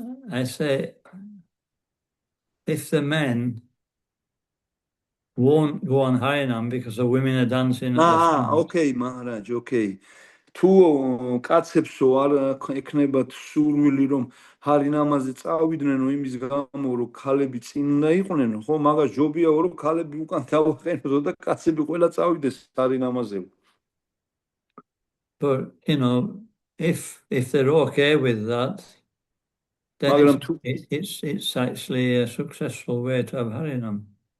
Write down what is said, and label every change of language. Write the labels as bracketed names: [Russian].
[English] I say, if the men won't go on Harinam because the women are dancing at the front. Okay, Maharaj, okay. [Georgian] თუ კაცებსო არ ეკნებათ სურვილი რომ ჰარინამაზე წავიდნენ იმის გამო რომ ქალები წინ უნდა იყვნენ, ხო, მაგას ჯობია რომ ქალები უკან დავაყენოთ და კაცები ყველა წავიდეს ჰარინამაზე. [English] But you know, if they're okay with that, then it's actually a successful way to have Harinam.